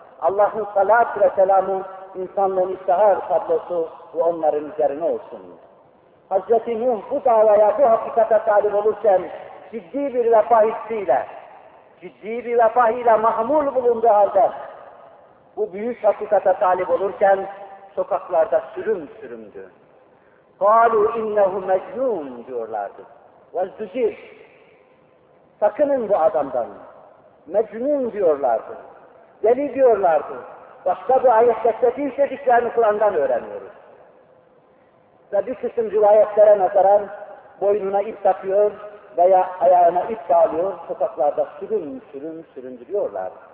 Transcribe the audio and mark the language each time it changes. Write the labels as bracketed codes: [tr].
[tr] Allah'ın salatü ve selamı insanlığın iftihar tablosu ve onların üzerine olsun. Hazreti Nuh bu davaya, bu hakikate talip olurken ciddi bir vefa hissiyle, ciddi bir vefa ile mahmul bulunduğu halde bu büyük hakikate talip olurken sokaklarda sürüm sürümdü. [ar] قَالُوا اِنَّهُ مَجْنُونَ [tr] diyorlardı. [ar] وَالْزُجِرْ [tr] sakının bu adamdan. Mecnun diyorlardı. Deli diyorlardı. Başka bir ayette dediği dediklerini Kur'an'dan öğreniyoruz. Ve bir kısım rivayetlere nazaran boynuna ip takıyor veya ayağına ip bağlıyor, sokaklarda sürün sürün süründürüyorlar.